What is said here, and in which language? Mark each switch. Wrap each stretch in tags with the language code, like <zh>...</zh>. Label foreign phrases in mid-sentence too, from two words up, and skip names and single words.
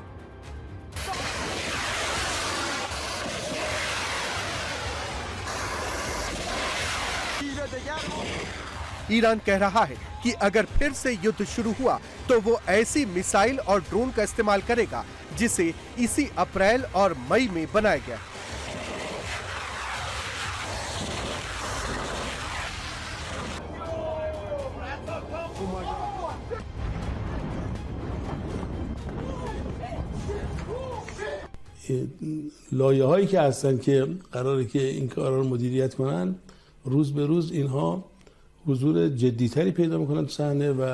<hi>ईरान कह रहा है कि अगर फिर से युद्ध शुरू हुआ तो वो ऐसी मिसाइल और ड्रोन का इस्तेमाल करेगा जिसे इसी अप्रैल और मई में बनाया गया।</hi> <fa>لایه هایی که هستن که قراره که این کارا رو مدیریت کنن روز به روز اینها حضور جدیتری پیدا میکنن تو صحنه و</fa>